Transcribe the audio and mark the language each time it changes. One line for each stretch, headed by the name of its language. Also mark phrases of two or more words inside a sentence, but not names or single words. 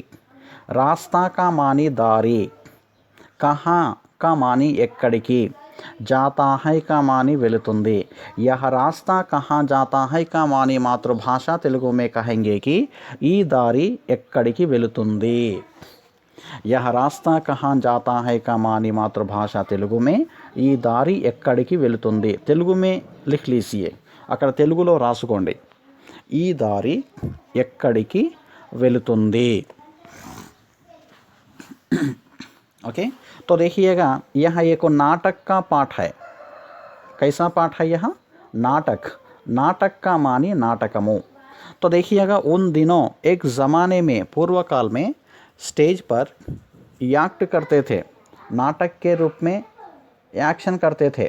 Hindi: रास्ता का मानी दारी, कहाँ का मानी एक्कड़िकी, जाता है का मानी वेलुतुंदी। यह रास्ता कहाँ जाता है का मानी मातृभाषा तेलुगु में कहेंगे कि
Telugu: ఈ దారి ఎక్కడికి వెళుతుంది।
Hindi: यह रास्ता कहाँ जाता है का मानी मातृभाषा तेलुगु में
Telugu: ఈ దారి ఎక్కడికి వెళుతుంది।
Hindi: తెలుగు में लिख लीजिए,
Telugu: అక్కడ తెలుగులో రాసుకోండి, ఈ దారి ఎక్కడికి వెళుతుంది।
Hindi: ओके, तो देखिएगा, यह एक नाटक का पाठ है। कैसा पाठ है यह? नाटक का मानी नाटकमु। तो देखिएगा, उन दिनों एक ज़माने में, पूर्व काल में स्टेज पर एक्ट करते थे, नाटक के रूप में एक्शन करते थे।